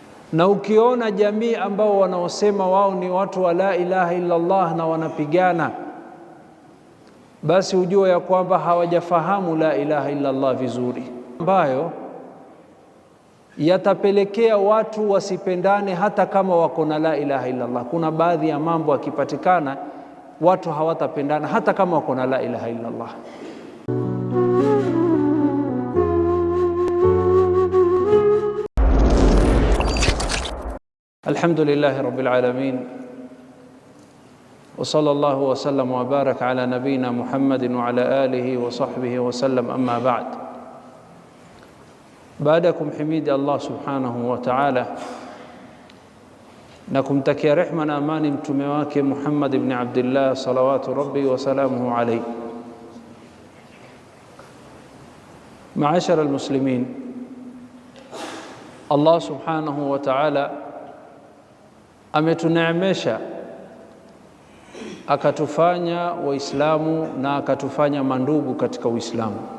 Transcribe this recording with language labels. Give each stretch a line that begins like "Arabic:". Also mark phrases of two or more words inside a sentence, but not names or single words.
Swahili: Na ukiona jamii ambao wanaosema wao ni watu wa
Arabic: لا إله إلا الله
Swahili: na wanapigana, basi ujue ya kwamba hawajafahamu
Arabic: لا إله إلا الله
Swahili: vizuri, ambayo yatapelekea watu wasipendane hata kama wako na
Arabic: لا إله إلا الله.
Swahili: Kuna baadhi ya mambo yakipatikana watu hawatapendana hata kama wako na
Arabic: لا إله إلا الله. الحمد لله رب العالمين وصلى الله وسلم وبارك على نبينا محمد وعلى آله وصحبه وسلم أما بعد.
Swahili: Baada ya kumhimidi Allah
Arabic: سبحانه وتعالى
Swahili: na kumtakia rehma na amani mtume wake Muhammad ibn Abdullah
Arabic: صلوات ربي وسلامه عليه, معاشر المسلمين,
Swahili: Allah
Arabic: سبحانه وتعالى
Swahili: ametuneemesha akatufanya Waislamu na akatufanya mandugu katika Uislamu.